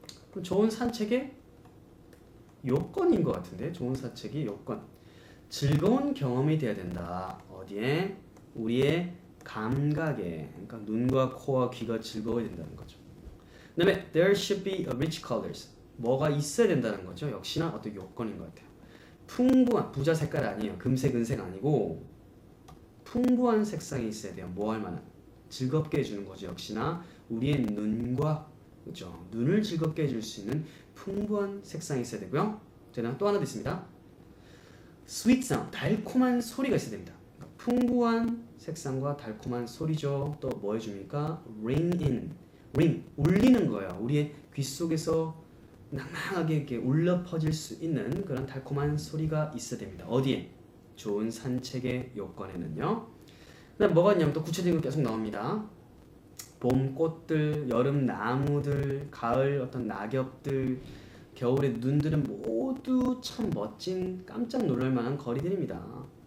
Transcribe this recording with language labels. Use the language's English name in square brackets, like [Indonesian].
[Korean] 그럼 좋은 산책의 요건인 것 같은데 좋은 산책의 요건. 즐거운 경험이 돼야 된다. 어디에? 우리의 감각에. 그러니까 눈과 코와 귀가 즐거워야 된다는 거죠. 그 다음에 [English] there should be a rich colors. [Korean] 뭐가 있어야 된다는 거죠. 역시나 어떤 요건인 것 같아요. 풍부한 부자 색깔 아니에요. 금색, 은색 아니고 풍부한 색상이 있어야 돼요. 뭐 할 만한? 즐겁게 해주는 거죠. 역시나 우리의 눈과 그렇죠? 눈을 즐겁게 해줄 수 있는 풍부한 색상이 있어야 되고요. 자, 또 하나 더 있습니다. [English] sweet sound, [Korean] 달콤한 소리가 있어야 됩니다. 그러니까 풍부한 색상과 달콤한 소리죠. 또 뭐 해줍니까? [English] ring in, ring, [Korean] 울리는 거예요. 우리의 귀 속에서 낭낭하게 이렇게 울려 퍼질 수 있는 그런 달콤한 소리가 있어야 됩니다. 어디에? 좋은 산책의 요건에는요. 그다음 뭐가 있냐면 또 구체적인 거 계속 나옵니다. 봄 꽃들, 여름 나무들, 가을 어떤 낙엽들, 겨울의 눈들은 모두 참 멋진 깜짝 놀랄 만한 거리들입니다.